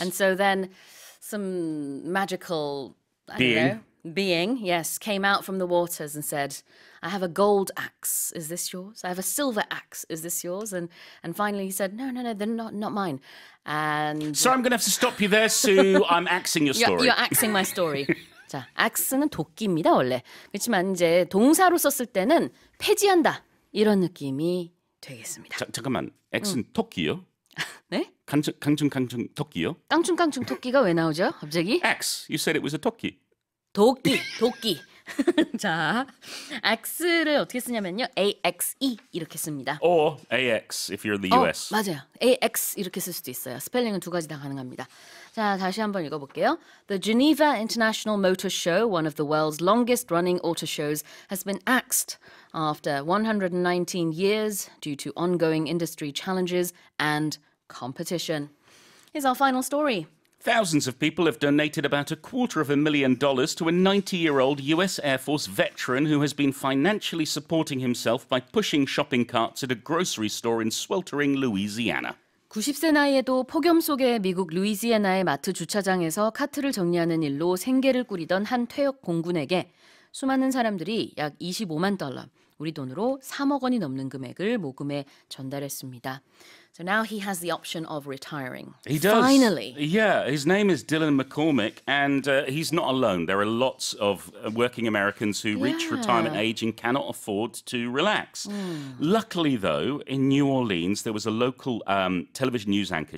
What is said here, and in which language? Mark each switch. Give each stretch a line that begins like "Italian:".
English: And so then some magical being, yes, came out from the waters and said, I have a gold axe. Is this yours? I have a silver axe. Is this yours? And finally he said, no, they're not mine. And So I'm going to have to stop you there, Sue. I'm axing your story. You're axing my story.
Korean: 자, axe는 도끼입니다, 원래. 그렇지만 이제 동사로 썼을 때는 폐지한다. 이런 느낌이 되겠습니다. 잠깐만. X는 토끼요? 네? 강충 토끼요? 깡충깡충 토끼가 왜 나오죠? 갑자기?
English: X. You said it was a 토끼.
Korean: 도끼. 자, X를 어떻게 쓰냐면요. AXE 이렇게 씁니다.
English: Or AX if you're in the US.
Korean: 맞아요. AX 이렇게 쓸 수도 있어요. 스펠링은 두 가지 다 가능합니다. 자, 다시 한번 읽어볼게요.
English: The Geneva International Motor Show, one of the world's longest-running auto shows, has been axed after 119 years due to ongoing industry challenges and competition. Here's our final story. Thousands of people have donated about $250,000 to a 90-year-old US Air Force veteran who has been financially supporting himself by pushing shopping carts at a grocery store in sweltering Louisiana.
Korean: 90세 나이에도 폭염 속의 미국 루이지애나의 마트 주차장에서 카트를 정리하는 일로 생계를 꾸리던 한 퇴역 공군에게 수많은 사람들이 약 25만 달러, 우리 돈으로 3억 원이 넘는 금액을 모금해 전달했습니다.
English: So now he has the option of retiring. He does. Finally. Yeah, his name is Dylan McCormick, and he's not alone. There are lots of working Americans who reach retirement age and cannot afford to relax. Luckily, though, in New Orleans, there was a local television news anchor.